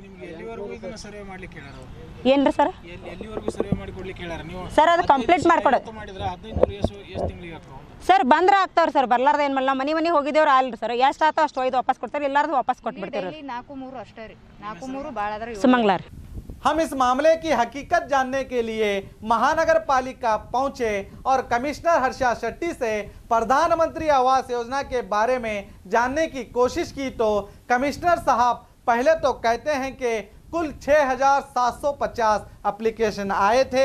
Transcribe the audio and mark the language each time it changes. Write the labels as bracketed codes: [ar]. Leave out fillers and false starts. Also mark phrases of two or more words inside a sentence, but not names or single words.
[kn] ಏನು ರೀ ಸರ್? ಸರ್ ಅದು ಕಂಪ್ಲೀಟ್ ಮಾಡ್ಕೊಡೋದು ಸರ್. ಬಂದ್ರೆ ಆಗ್ತಾವ್ರಿ ಸರ್. ಬರ್ಲಾರ್ದು ಏನು ಮಾಡಲ್ಲ. ಮನೆ ಹೋಗಿದ್ದೇವ್ರು ಅಲ್ರಿ ಸರ್. ಎಷ್ಟು ಆತೋ ಅಷ್ಟು ಒಯ್ದು ವಾಪಸ್ ಕೊಡ್ತಾರೆ, ಇಲ್ಲಾರ್ದು ವಾಪಸ್ ಕೊಟ್ಬಿಡ್ತೀವಿ. 4-3 ಅಷ್ಟೇ ರೀ. 4-3 ಭಾಳ ಅದ ರೀ. ಸುಮಂಗ್ಲಾ ರೀ. [hi] हम इस मामले की हकीकत जानने के लिए महानगर पालिका पहुंचे और कमिश्नर हर्षा शेट्टी से प्रधानमंत्री आवास योजना के बारे में जानने की कोशिश की तो कमिश्नर साहब पहले तो कहते हैं कि कुल 6,750 एप्लीकेशन आए थे।